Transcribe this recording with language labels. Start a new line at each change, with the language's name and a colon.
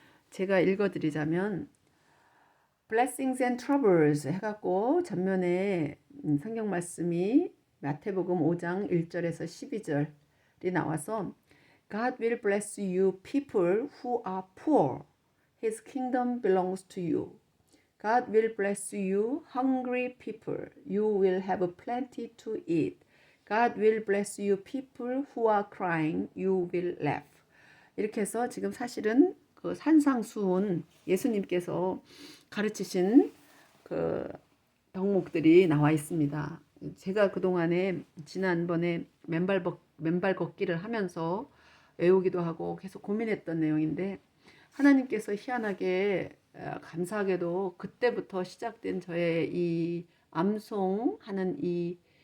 Korean: 제가 읽어드리자면 Blessings and Troubles 해갖고 전면에 성경 말씀이 마태복음 5장 1절에서 12절이 나와서
English: God will bless you people who are poor. His kingdom belongs to you. God will bless you hungry people. You will have plenty to eat. God will bless you people who are crying. You will laugh.
Korean: 이렇게 해서 지금 사실은 그 산상수훈 예수님께서 가르치신 그 덕목들이 나와 있습니다. 제가 그동안에 지난번에 맨발 걷기를 하면서 외우기도 하고 계속 고민했던 내용인데 하나님께서 희한하게 감사하게도 그때부터 시작된 저의 이 암송하는 이